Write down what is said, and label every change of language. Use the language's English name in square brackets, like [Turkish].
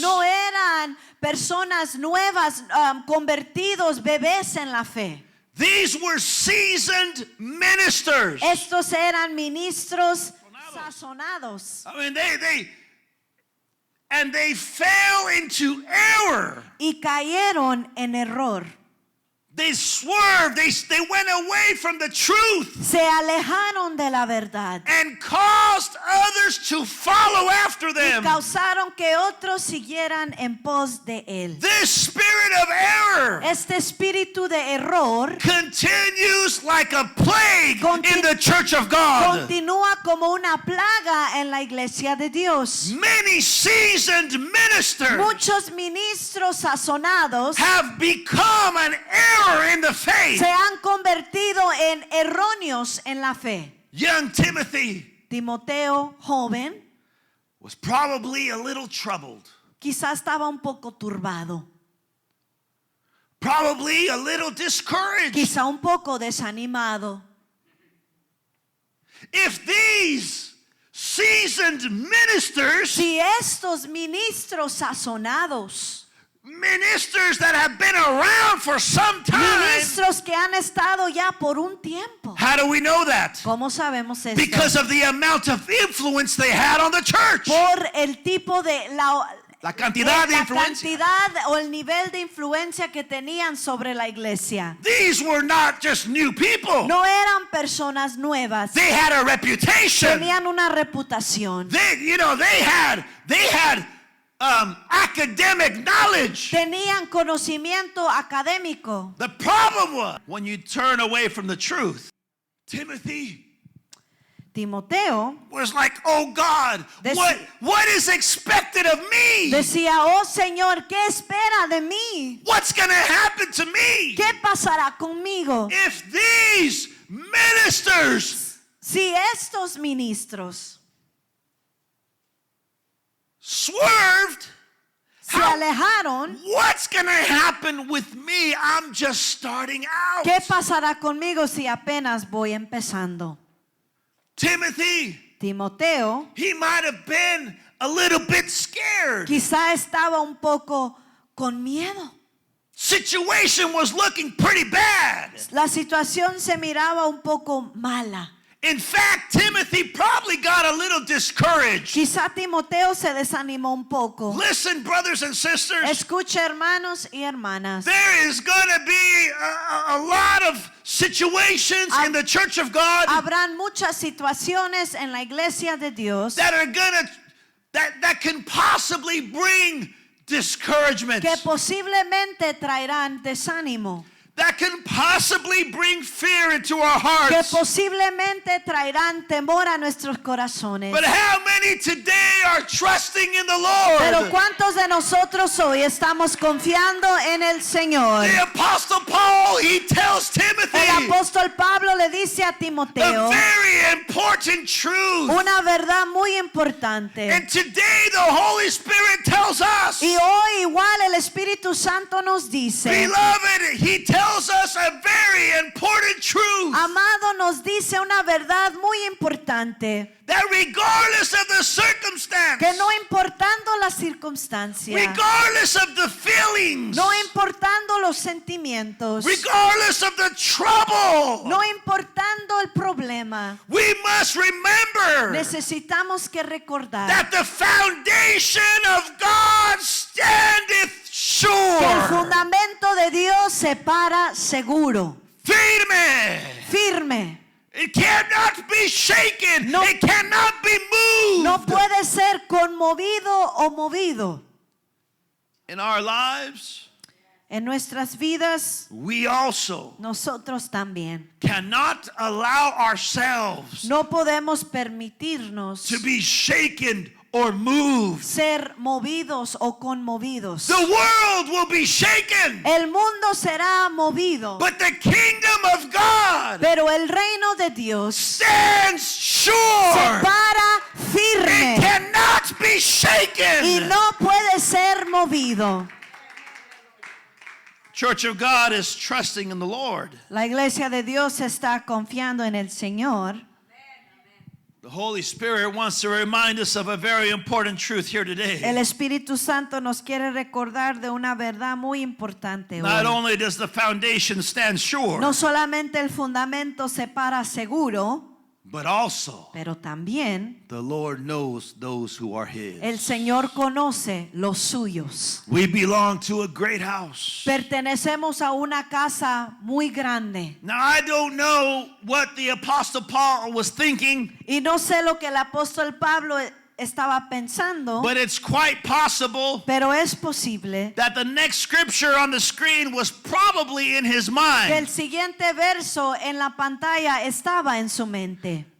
[Spanish] No eran personas nuevas, convertidos, bebés en la fe. [English] These were seasoned ministers. [Spanish] Estos eran ministros sazonados [English] I mean, they fell into error. [Spanish] y cayeron en error. [English] They swerved. They went away from the truth [Spanish] Se alejaron de la verdad [English] and caused others to follow after [Spanish] y [English] them. [Spanish] causaron que otros siguieran en pos de él. [English] This spirit of error [Spanish] Este espíritu de error [English] continues like a plague in the church of God. [Spanish] continúa como una plaga en la iglesia de Dios. [English] Many seasoned ministers [Spanish] Muchos ministros sazonados [English] have become an error in the faith. [Spanish] se han convertido en erróneos en la fe. [English] Young Timothy [Spanish] Timoteo, joven, [English] was probably a little troubled, [Spanish] quizás estaba un poco turbado, [English] probably a little discouraged. [Spanish] quizá un poco desanimado. [English] If these seasoned ministers, [Spanish] Si estos ministros sazonados, [English] ministers that have been around for some time, [Spanish] ministros que han estado ya por un tiempo, [English] how do we know that? [Spanish] ¿cómo sabemos esto? [English] Because of the amount of influence they had on the church. [Spanish] Por el tipo de La cantidad de la influencia. cantidad o el nivel de influencia que tenían sobre la iglesia. [English] These were not just new people. [Spanish] No eran personas nuevas, [English] They had a reputation. [Spanish] tenían una reputación, [English] They had academic knowledge. [Spanish] tenían conocimiento académico. [English] The problem was when you turn away from the truth. Timothy [Spanish] Timoteo [English] was like, oh God, what is expected of me? [Spanish] decía, oh Señor, ¿qué espera de mí? [English] What's going to happen to me? [Spanish] ¿Qué pasará conmigo? [English] If these ministers [Spanish] Si estos ministros [English] swerved [Spanish] se alejaron, [English] What's going to happen with me? I'm just starting out. [Spanish] ¿qué pasará conmigo si apenas voy empezando? [English] Timothy, [Spanish] Timoteo [English] he might have been a little bit scared. [Spanish] quizá estaba un poco con miedo. [English] Situation was looking pretty bad. [Spanish] La situación se miraba un poco mala. [English] In fact, Timothy probably got a little discouraged. [Spanish] Quizá Timoteo se desanimó un poco. [English] Listen, brothers and sisters, [Spanish] Escuche, hermanos y hermanas. [English] there is going to be a lot of situations in the church of God [Spanish] Habrán muchas situaciones en la iglesia de Dios [English] that are going to that can possibly bring discouragement, [Spanish] que posiblemente traerán desánimo, [English] that can possibly bring fear into our [Spanish] que [English] hearts. [Spanish] posiblemente traerán temor a nuestros corazones. [English] But how many today are trusting in the [Spanish] Pero [English] Lord? [Spanish] ¿cuántos de nosotros hoy estamos confiando en el Señor? [English] The Apostle Paul, he tells Timothy [Spanish] El apóstol Pablo le dice a [English] a [Spanish] Timoteo [English] very important truth. [Spanish] una verdad muy importante. [English] And today the Holy Spirit tells us, [Spanish] Y hoy igual el Espíritu Santo nos dice, [English] beloved, he tells us a very important truth, [Spanish] amado, nos dice una verdad muy importante, [English] that regardless of the circumstance, [Spanish] que no importando la circunstancia, [English] regardless of the feelings, [Spanish] no importando los sentimientos, [English] regardless of the trouble, [Spanish] no importando el problema, [English] we must remember [Spanish] necesitamos que recordar [English] that the foundation of God standeth [Spanish] que el [English] sure, [Spanish] fundamento de Dios se para seguro, firme. firme. [English] It cannot be shaken. [Spanish] No. [English] It cannot be moved. [Spanish] No puede ser conmovido o movido. [English] In our lives, [Spanish] En nuestras vidas, [English] we also [Spanish] nosotros también. [English] cannot allow ourselves [Spanish] No podemos permitirnos [English] to be shaken or moved. [Spanish] ser movidos o conmovidos. [English] The world will be shaken, [Spanish] El mundo será movido, [English] but the kingdom of God [Spanish] pero el reino de Dios [English] stands [Spanish] se [English] sure. [Spanish] para [English] It [Spanish] firme [English] cannot be [Spanish] y [English] shaken. [Spanish] no puede ser movido. [English] Church of God is trusting in the Lord. [Spanish] La iglesia de Dios está confiando en el Señor. [English] The Holy Spirit wants to remind us of a very important truth here [Spanish] El [English] today. [Spanish] Espíritu Santo nos quiere recordar de una verdad muy importante [English] Not [Spanish] hoy. [English] only does the foundation stand sure, [Spanish] No solamente el fundamento se para seguro, [English] but also [Spanish] pero también [English] the Lord knows those who are His. [Spanish] el Señor conoce los suyos. [English] We belong to a great house. [Spanish] Pertenecemos a una casa muy grande. [English] Now, I don't know what the Apostle Paul was thinking, [Spanish] Y no sé lo que el apóstol Pablo estaba pensando, [English] but it's quite possible [Spanish] pero es posible [English] that the next scripture on the screen was probably in his [Spanish] que el [English] mind. [Spanish] siguiente verso en la pantalla estaba en su mente.